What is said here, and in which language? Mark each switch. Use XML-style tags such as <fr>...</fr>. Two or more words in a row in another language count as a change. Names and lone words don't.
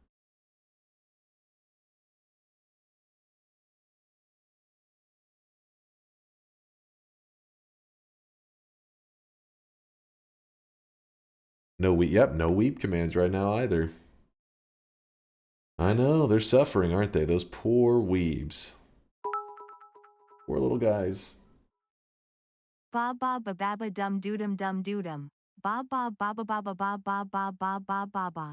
<en>No weep. Yep, no weep commands right now either. I know, they're suffering, aren't they? Those poor weebs. Poor little guys. Ba ba ba ba ba dum doodum dum doodum. Ba ba ba ba ba ba ba ba ba ba ba ba ba.</en>